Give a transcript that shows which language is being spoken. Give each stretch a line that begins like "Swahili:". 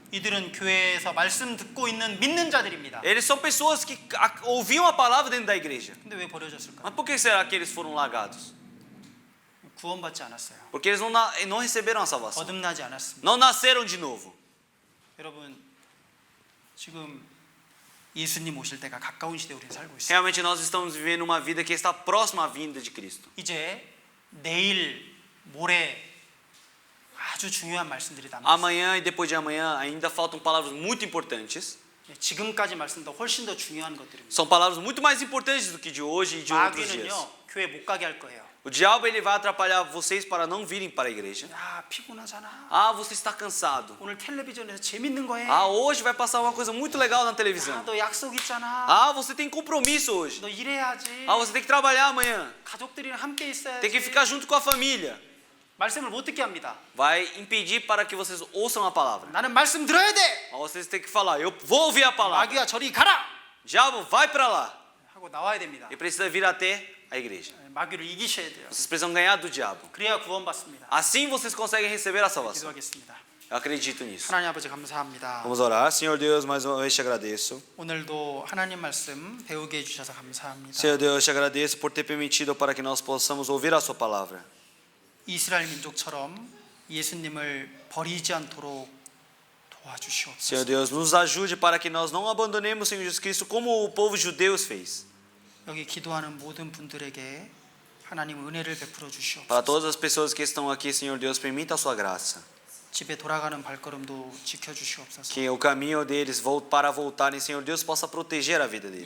Korean: 이들은 교회에서 말씀 듣고 있는 믿는 자들입니다.
Portuguese: Eles são pessoas que ouviam a palavra dentro da igreja.
Korean: 근데 왜 버려졌을까?
Portuguese: Mas por que será que eles foram largados?
Korean: 구원받지 않았어요.
Portuguese: Porque eles não receberam a salvação.
Korean: 거듭나지 않았습니다.
Portuguese: Não nasceram de novo.
Korean: 여러분, 지금 예수님 오실 때가 가까운 시대에 우리는 살고 있어요.
Portuguese: Realmente nós estamos vivendo uma vida que está próxima à vinda de Cristo.
Korean: 이제 내일, 모레 아주 중요한 말씀들이 남아 있어요.
Portuguese: Amanhã e depois de amanhã ainda faltam palavras muito importantes.
Korean: 지금까지 말씀도 훨씬 더 중요한 것들입니다.
Portuguese: São palavras muito mais importantes do que de hoje e de outros dias.
Korean: 마귀는요 교회 못 가게 할 거예요.
Portuguese: O diabo ele vai atrapalhar vocês para não virem para a igreja.
Korean: 야 피곤하잖아.
Portuguese: Ah, você está cansado.
Korean: 오늘 텔레비전에서 재밌는 거 해.
Portuguese: Ah, hoje vai passar uma coisa muito legal na
Korean: 야,
Portuguese: televisão.
Korean: 너 약속 있잖아.
Portuguese: Ah, você tem compromisso hoje.
Korean: 너 일해야지.
Portuguese: Ah, você tem que trabalhar amanhã.
Korean: 가족들이랑 함께 있어야지.
Portuguese: Tem que ficar junto com a família.
Korean: 말씀을 못 듣게 합니다.
Portuguese: Vai impedir para que vocês ouçam a palavra.
Korean: 나는 말씀 들어야 돼.
Portuguese: Mas vocês têm que falar, eu vou ouvir a palavra.
Korean: 마귀야 저리 가라.
Portuguese: Diabo, vai para lá.
Korean: 하고 나와야 됩니다.
Portuguese: E precisa vir até a igreja.
Korean: 마귀를 이기셔야 돼요.
Portuguese: Vocês precisam ganhar do diabo.
Korean: 그래야 구원받습니다.
Portuguese: Assim vocês conseguem receber a salvação.
Korean: 기도하겠습니다.
Portuguese: Eu acredito nisso.
Korean: 하나님 아버지 감사합니다.
Portuguese: Vamos orar. Senhor Deus, mais uma vez te agradeço.
Korean: 오늘도 하나님 말씀 배우게 해주셔서 감사합니다.
Portuguese: Senhor Deus, te agradeço por ter permitido para que nós possamos ouvir a sua palavra.
Korean: 이스라엘 민족처럼 예수님을 버리지 않도록 도와주시옵소서.
Portuguese: Senhor Deus, nos ajude para que nós não abandonemos o Senhor Jesus Cristo como o povo judeu fez.
Korean: 여기 기도하는 모든 분들에게 하나님 은혜를 베풀어
Portuguese: Para
Korean: 주시옵소서.
Portuguese: todas as pessoas que estão aqui, Senhor Deus, permita a sua graça.
Korean: 집에 돌아가는 발걸음도 지켜 주시옵소서.
Portuguese: Que o caminho deles para voltarem, Senhor Deus, possa proteger a vida deles.